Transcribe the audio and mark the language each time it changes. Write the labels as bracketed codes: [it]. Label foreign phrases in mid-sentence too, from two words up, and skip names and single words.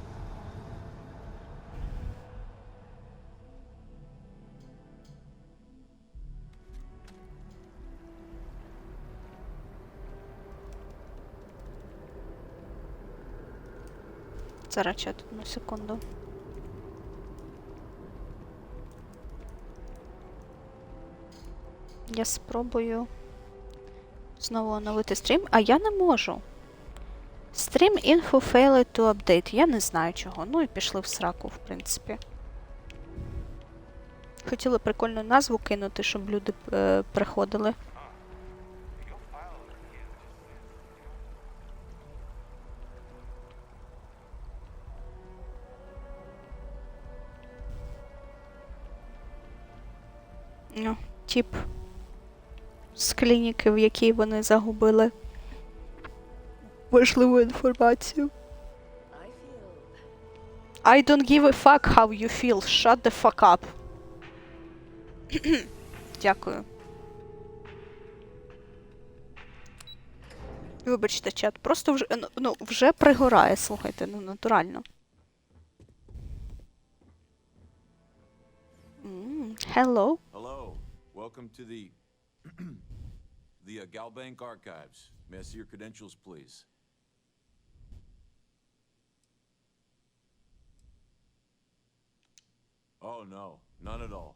[uk] Зараз чат, одну секунду. Я спробую знову оновити стрім, а я не можу. [en] Stream info failed to update. [uk] Я не знаю чого. Ну і пішли в сраку, в принципі. Хотіла прикольну назву кинути, щоб люди приходили. Ну, тип з клініки, в якій вони загубили важливу інформацію. [en] I don't give a fuck how you feel. Shut the fuck up. [uk] Дякую. Вибачте, чат. Просто вже, вже пригорає, слухайте, натурально. [en] Hello. Hello. Welcome to the Galbank Archives. May I see your credentials, please? Oh no, none at all.